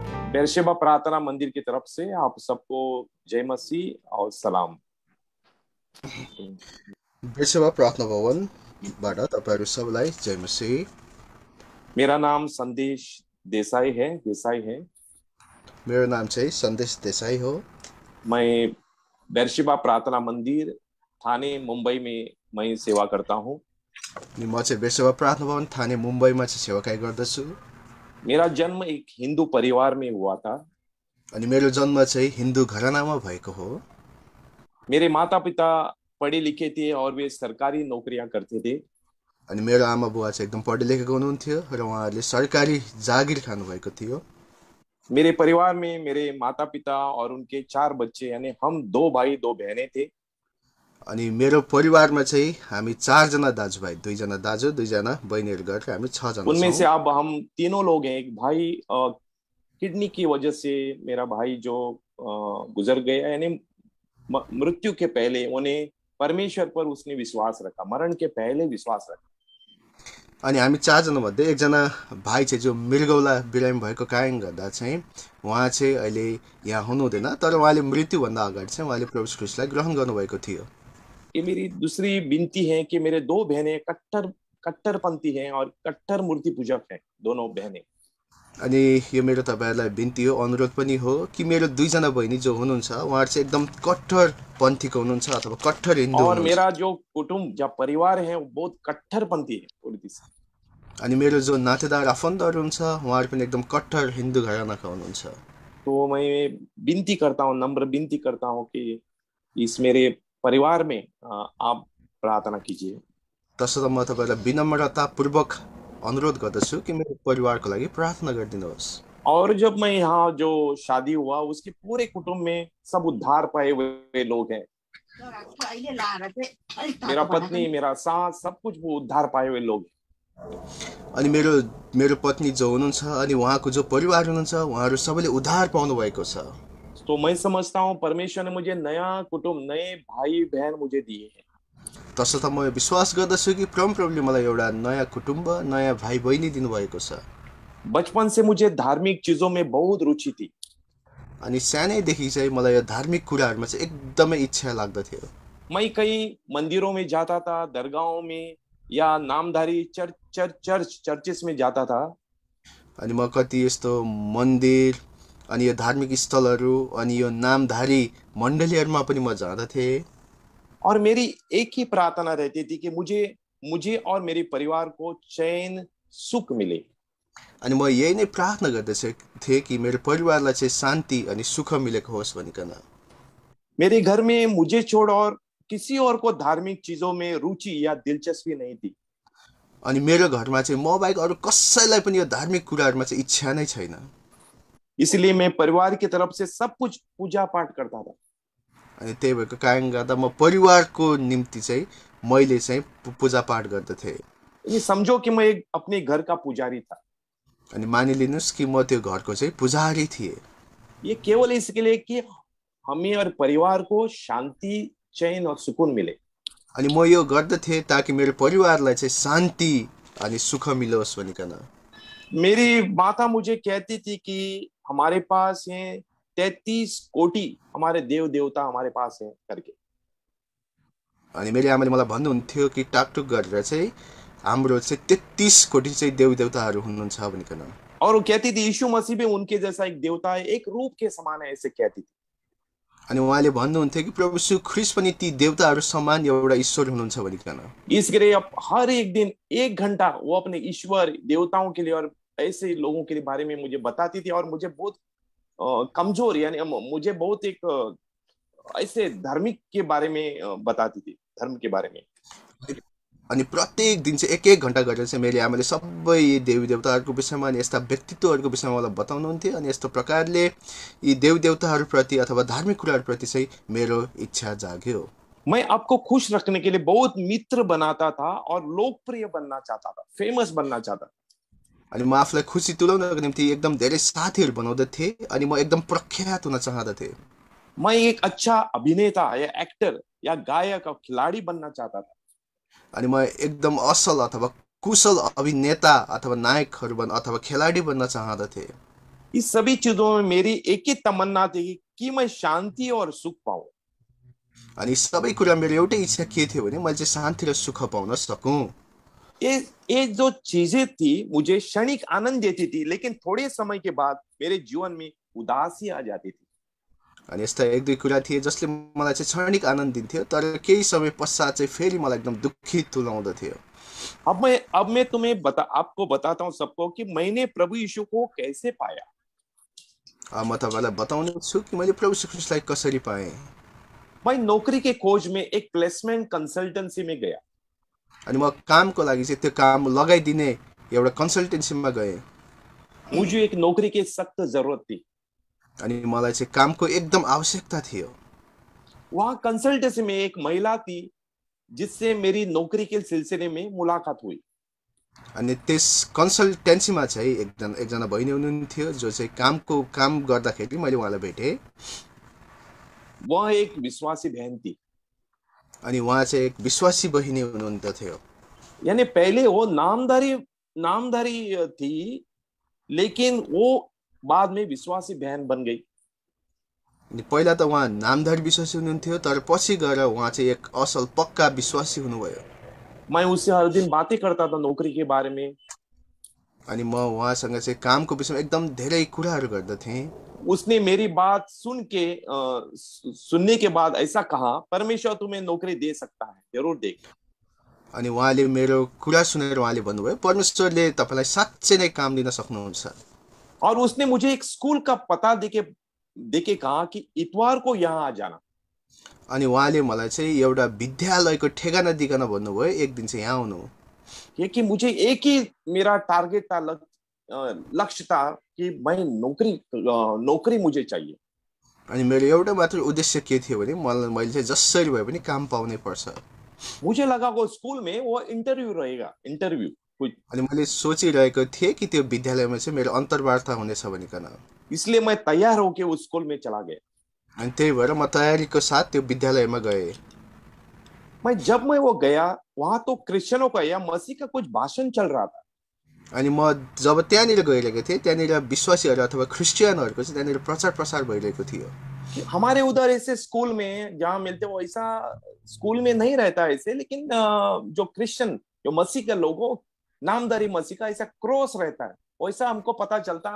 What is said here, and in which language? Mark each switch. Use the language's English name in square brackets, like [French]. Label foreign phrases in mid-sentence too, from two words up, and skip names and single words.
[Hindi] बेरशेबा प्रार्थना मंदिर की तरफ से आप सबको जय मसीह और सलाम। [Nepali] बेरसेवा प्रार्थना भवनबाट तपाईँहरू सबैलाई जय मसीह। [Hindi] मेरा नाम संदेश देसाई है। [Nepali] मेरो नाम चाहिँ सन्देश देसाई हो। [Hindi] मैं बेरशेबा प्रार्थना मंदिर थाने मुंबई में मैं सेवा करता हूँ। [Nepali] अनि म चाहिँ बेरसेवा प्रार्थना भवन थाने मुम्बईमा चाहिँ सेवाकाई गर्दछु। [Hindi] मेरा जन्म एक हिंदू परिवार में हुआ था। [Nepali] अनि मेरो जन्म चाहिँ हिन्दू घरानामा भएको हो। [Hindi] मेरे माता पिता पढ़े लिखे थे और वे सरकारी नौकरियां करते थे। [Nepali] अनि मेरो आमा बुवा चाहिँ एकदम पढे लेखेको हुनुहुन्थ्यो र उहाँहरूले सरकारी जागिर खानुभएको थियो। [Hindi] मेरे परिवार में मेरे माता पिता और उनके 4 बच्चे यानी हम 2 भाई 2 बहनें थे। [Nepali] अनि मेरो परिवारमा चाहिँ हामी 4 जना दाजुभाइ, 2 जना दाजु 2 जना बहिनीहरू गरेर हामी 6 जना [Hindi] उनमें [Nepali] छौँ। [Hindi] से अब हम तीनों लोग हैं। एक भाई किडनी की वजह से मेरा भाई जो गुजर गया यानी मृत्यु के पहले उन्हें परमेश्वर पर उसने विश्वास रखा, मरण के पहले विश्वास रखा। [Nepali] अनि हामी 4 जना मध्ये एकजना भाइ चाहिँ जो मृगौला बिरामी भएको कारणले गर्दा चाहिँ उहाँ चाहिँ अहिले यहाँ हुनुहुँदैन, तर उहाँले मृत्युभन्दा अगाडि चाहिँ उहाँले प्रभु ख्रीष्टलाई ग्रहण गर्नुभएको थियो। [Hindi] ये मेरी दूसरी विनती है कि मेरे 2 बहनें कट्टरपंथी हैं और कट्टर मूर्ति पूजक हैं, दोनों बहनें। [Nepali] अनि यो मेरो तपाईँहरूलाई बिन्ती हो, अनुरोध पनि हो कि मेरो 2 जना बहिनी जो हुनुहुन्छ उहाँहरू चाहिँ एकदम कट्टर पन्थीको हुनुहुन्छ अथवा कट्टर हिन्दू [Hindi] और [Nepali] हुनुहुन्छ। [Hindi] मेरा जो कुटुंब या परिवार है वो बहुत कट्टरपंथी है पूरी तरह से। [Nepali] अनि मेरो जो नातेदार आफन्तहरू हुनुहुन्छ उहाँहरू पनि एकदम कट्टर हिन्दू घरानाका हुनुहुन्छ। [Hindi] तो मैं विनती करता हूँ, नम्र विनती करता हूँ कि इस मेरे परिवार में आप प्रार्थना कीजिए। [Nepali] तसर्थ म तपाईँलाई विनम्रतापूर्वक अनुरोध गर्दछु कि मेरो परिवारको लागि प्रार्थना गरिदिनुहोस्। [Hindi] और जब मैं यहाँ जो शादी हुआ उसके पूरे कुटुंब में सब उद्धार पाए हुए लोग हैं। मेरा पत्नी, मेरा सास, सब कुछ वो उद्धार पाए हुए लोग हैं। [Nepali] अनि मेरो पत्नी जो हुनुहुन्छ अनि उहाँको जो परिवार हुनुहुन्छ उहाँहरू सबैले उद्धार पाउनु भएको छ। [Hindi] तो मैं समझता हूँ परमेश्वर ने मुझे नया कुटुंब, नए भाई बहन मुझे दिए हैं। [Nepali] तसर्थ म विश्वास गर्दछु कि प्रभुले मलाई एउटा नयाँ कुटुम्ब, नयाँ भाइ बहिनी दिनुभएको छ। [Hindi] बचपन से मुझे धार्मिक चीजों में बहुत रुचि थी। [Nepali] अनि सानैदेखि चाहिँ मलाई यो धार्मिक कुराहरूमा चाहिँ एकदमै इच्छा लाग्दथ्यो। [Hindi] मैं कई मंदिरों में जाता था, दरगाहों में या नामधारी चर्चेस में जाता था। [Nepali] अनि म कति यस्तो मन्दिर अनि यो धार्मिक स्थलहरू अनि यो नामधारी मण्डलीहरूमा पनि म जाँदथे। [Hindi] और मेरी एक ही प्रार्थना रहती थी कि मुझे और मेरे परिवार को चैन सुख मिले। [Nepali] अनि म यही नै प्रार्थना गर्दथे कि मेरो परिवारलाई चाहिँ शान्ति अनि सुख मिलेको होस् भनिकन। [Hindi] मेरे घर में मुझे छोड़ और किसी और को धार्मिक चीजों में रुचि या दिलचस्पी नहीं थी। [Nepali] अनि मेरो घरमा चाहिँ म बाहेक अरू कसैलाई पनि यो धार्मिक कुराहरूमा चाहिँ इच्छा नै छैन। [Hindi] इसलिए मैं परिवार की तरफ से सब कुछ पूजा पाठ करता था। [Nepali] अनि त्यही भएको कारणले गर्दा म परिवारको निम्ति चाहिँ मैले चाहिँ पूजा पाठ गर्दथे। [Hindi] ये समझो कि मैं अपने घर का पुजारी था। [Nepali] अनि मानिलिनुहोस् कि म त्यो घरको चाहिँ पुजारी थिएँ। [Hindi] ये केवल इसके लिए कि हमें और परिवार को शांति, चैन और सुकून मिले। [Nepali] अनि म यो गर्दथे ताकि मेरो परिवारलाई चाहिँ शान्ति अनि सुख मिलोस् भनिकन। [Hindi] मेरी माता मुझे कहती थी कि हमारे पास हैं 33 कोटि हमारे देव देवता हमारे पास हैं करके। [Nepali] अनि मेरी आमाले मलाई भन्नुहुन्थ्यो कि टाकटुक गरेर चाहिँ हाम्रो चाहिँ 33 कोटि चाहिँ देव देवताहरू हुनुहुन्छ भनिकन। [Hindi] और वो कहती थी यीशु मसीह भी उनके जैसा एक देवता है, एक रूप के समान है, ऐसे कहती थी। [Nepali] अनि उहाँले भन्नुहुन्थ्यो कि प्रभु यीशु ख्रीष्ट पनि ती देवताहरू समान एउटा ईश्वर हुनुहुन्छ भनिकन। [Hindi] इसके लिए अब हर एक दिन 1 घंटा वो अपने ईश्वर देवताओं के लिए और ऐसे लोगों के बारे में मुझे बताती थी। और मुझे बहुत कमजोर यानी मुझे बहुत एक ऐसे धार्मिक के बारे में बताती थी, धर्म के बारे में। [Nepali] अनि प्रत्येक दिन चाहिँ 1-1 घण्टा गरेर चाहिँ मेरी आमाले सबै देवी देवताहरूको विषयमा अनि यस्ता व्यक्तित्वहरूको विषयमा मलाई बताउनुहुन्थ्यो। अनि यस्तो प्रकारले यी देव देवताहरूप्रति अथवा धार्मिक कुराहरूप्रति चाहिँ मेरो इच्छा जाग्यो। [Hindi] मैं आपको खुश रखने के लिए बहुत मित्र बनाता था और लोकप्रिय बनना चाहता था, फेमस बनना चाहता था। [Nepali] अनि म आफूलाई खुसी तुल्याउनको निम्ति एकदम धेरै साथीहरू बनाउँदथे अनि म एकदम प्रख्यात हुन चाहदथे। [Hindi] मैं एक अच्छा अभिनेता या एक्टर या गायक और खिलाड़ी बनना चाहता था। [Nepali] अनि म एकदम असल अथवा कुशल अभिनेता अथवा नायकहरू अथवा खेलाडी बन्न चाहदथे। [Hindi] इस सभी चीजों में मेरी एक ही तमन्ना थी कि मैं शांति और सुख पाऊं। [Nepali] अनि सबै कुरा मेरो एउटै इच्छा के थियो भने मैले चाहिँ शान्ति र सुख पाउन सकूँ। [Hindi] ये ये जो चीजें थी मुझे क्षणिक आनंद देती थी, लेकिन थोड़े समय के बाद मेरे जीवन में उदासी आ जाती थी। [Nepali] अनि यस्ता एक दुई कुरा थिए जसले मलाई चाहिँ क्षणिक आनन्द दिन्थ्यो, तर केही समय पश्चात चाहिँ फेरि मलाई एकदम दुःखित तुल्याउँदथ्यो। [Hindi] अब मैं तुम्हें आपको बताता हूँ सबको कि मैंने प्रभु यीशु को कैसे पाया। [Nepali] म तपाईँलाई बताउने छु कि मैले प्रभु यीशु ख्रीष्टलाई कसरी पाएँ। [Hindi] मैं नौकरी के खोज में एक [English] placement consultancy [Hindi] में गया। [Nepali] अनि म कामको लागि चाहिँ त्यो काम लगाइदिने एउटा कन्सल्टेन्सीमा गएँ। [Hindi] मुझे एक नौकरी की सख्त जरूरत थी। [Nepali] अनि मलाई चाहिँ कामको एकदम आवश्यकता थियो। [Hindi] वहां कंसल्टेंसी में एक महिला थी जिससे मेरी नौकरी के सिलसिले में मुलाकात हुई। [Nepali] अनि त्यस कन्सल्टेन्सीमा चाहिँ एकजना बहिनी हुनुहुन्थ्यो जो चाहिँ काम गर्दाखेरि मैले उहाँलाई भेटेँ। [Hindi] वह एक विश्वासी बहन थी। [Nepali] अनि उहाँ चाहिँ एक विश्वासी बहिनी हुनुहुन्थ्यो। [Hindi] यानी पहले वो नामधारी थी, लेकिन वो बाद में विश्वासी बहन बन गई। [Nepali] अनि पहिला त उहाँ नामधारी विश्वासी हुनुहुन्थ्यो, तर पछि गएर उहाँ चाहिँ एक असल पक्का विश्वासी हुनुभयो। [Hindi] मैं उससे हर दिन बातें करता था नौकरी के बारे में। [Nepali] अनि म उहाँसँग चाहिँ कामको विषयमा एकदम धेरै कुराहरू गर्दथेँ। [Hindi] उसने मेरी बात सुनने के बाद ऐसा कहा, परमेश्वर तुम्हें नौकरी दे सकता है, जरूर देख। [Nepali] अनि उहाँले मेरो कुरा सुनेर उहाँले भन्नुभयो परमेश्वरले तपाईलाई साँच्चै नै काम दिन सक्नुहुन्छ। [Hindi] और उसने मुझे एक स्कूल का पता देके कहा कि इतवार को यहाँ आ जाना। [Nepali] अनि उहाँले मलाई चाहिँ एउटा विद्यालयको ठेगाना दिकन भन्नुभयो एक दिन चाहिँ यहाँ आउनु। [Hindi] कि मुझे एक ही मेरा टारगेट था, लक्ष्य था कि मैं नौकरी मुझे चाहिए। [Nepali] अनि मेरो एउटा मात्र उद्देश्य के थियो भने मैले चाहिँ जसरी भए पनि काम पाउनै पर्छ। [Hindi] मुझे लगा वो स्कूल में वो इंटरव्यू रहेगा, इंटरव्यू कुछ। [Nepali] अनि मैले सोचिरहेको थिएँ कि त्यो विद्यालयमा चाहिँ मेरो अन्तर्वार्ता हुनेछ भनिकन। [Hindi] इसलिए मैं तैयार होके उस स्कूल में चला गया। [Nepali] अनि त्यही भएर म तयारीको साथ त्यो विद्यालयमा गएँ। [Hindi] जब मैं वो गया, वहां तो क्रिश्चियनों का या मसीह का कुछ भाषण चल रहा था। [Nepali] अनि म जब त्यहाँनिर गइरहेको थिएँ त्यहाँनिर विश्वासीहरू अथवा क्रिस्चियनहरूको चाहिँ त्यहाँनिर प्रचार प्रसार भइरहेको थियो। [Hindi] हमारे उधर ऐसे स्कूल में जहाँ मिलते वो ऐसा स्कूल में नहीं रहता ऐसे, लेकिन जो क्रिश्चियन जो मसीह के लोगों नामधारी मसीह का ऐसा क्रॉस रहता है, वैसा हमको पता चलता है।